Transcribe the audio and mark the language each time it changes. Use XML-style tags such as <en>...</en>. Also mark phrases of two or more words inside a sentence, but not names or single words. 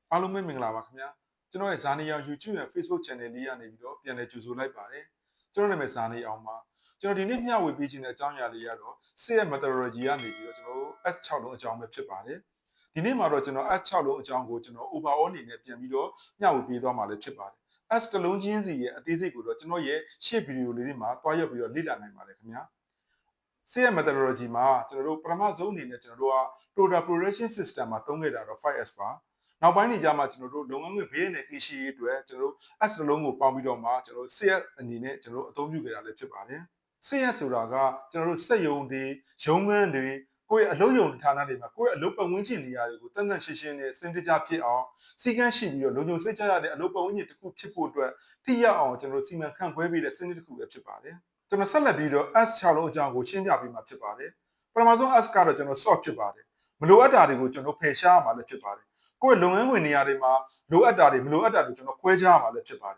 <my>အားလုံးပဲမင်္ဂလာပါခင်ဗျာကျွန်တော်ရဲ့ဇာနေအောင် YouTube နဲ့ Facebook Channel လေးကနေပြီးတော့ပြန်လည်ကြိုဆိုလိုက်ပါတယ်ကျွန်တော်နာမည်ဇာနေအောင်ပါကျွန်တော်ဒီနေ့မျှဝေပေးခြင်းတဲ့အကြောင်းအရာလေးကတော့</my> <en>SIT methodology</en> <my>ကနေပြီးတော့ကျွန်တော်တို့ S6 လုံးအကြောင်းပဲဖြစ်ပါတယ်ဒီနေ့မှာတော့ကျွန်တော် S6 လုံးအကြောင်းကိုကျွန်တော် overall အနေနဲ့ပြန်ပြီးတော့မျှဝေပေးသွားမှာလည်းဖြစ်ပါတယ် S တစ်လုံးချင်းစီရဲ့အသေးစိတ်ကိုတော့ကျွန်တော်ရဲ့ရှေ့ဗီဒီယိုလေးတွေမှာတွားရက်ပြီးတော့လေ့လာနိုင်ပါတယ်ခင်ဗျာ</my> <en>SIT methodology</en> <my>မှာကျွန်တော်တို့ပထမဆုံးအနေနဲ့ကျွန်တော်တို့က</my> <en>total progression system</en> <my>မှာသုံးခဲ့တာတော့ 5S ပါနောက်ပိုင်းနေကြမှာကျွန်တော်တို့လုပ်ငန်းခွင်ဘေးနဲ့ကိရှိရေးအတွက်ကျွန်တော်တို့ S တစ်လုံးကိုပေါင်း ပြီးတော့မှကျွန်တော်တို့ CS အနေနဲ့ကျွန်တော်တို့အသုံးပြုခဲ့တာလည်းဖြစ်ပါတယ် CS ဆိုတာကကျွန်တော်တို့စက်ရုံတွေရုံးခန်းတွေကိုယ့်ရဲ့အလုပ်ရုံဌာနတွေမှာကိုယ့်ရဲ့အ လုပ်ပတ်ဝန်းကျင်နေရာတွေကိုတန်တန်ရှင်းရှင်းနဲ့စင်တကြဖြစ်အောင်စီကံရှိပြီးတော့လုံခြုံစိတ်ချရတဲ့အလုပ်ပတ်ဝန်းကျင်တစ်ခုဖြစ်ဖို့အတွက်ထိရောက်အောင်ကျွန်တော်တို့စီမံခန့်ခွဲပေးတဲ့စနစ်တစ်ခုပဲဖြစ်ပါတယ်ကျွန်တော်ဆက်လက်ပြီးတော့ S 6လုံးအကြောင်းကိုရှင်းပြပေးမှာဖြစ်ပါတယ်ပထမဆုံး S ကတော့ကျွန်တော် sort ဖြစ်ပါတယ်မလိုအပ်တာတွေကိုကျွန်တော်ဖယ်ရှားရမှာလည်းဖြစ်ပါတယ်ကိုယ့်ရဲ့လုပ်ငန်းခွင်နေရာတွေမှာလိုအပ်တာတွေမလိုအပ်တာတွေကျွန်တော်ခွဲခြားရမှာလည်းဖြစ်ပါတယ်</my>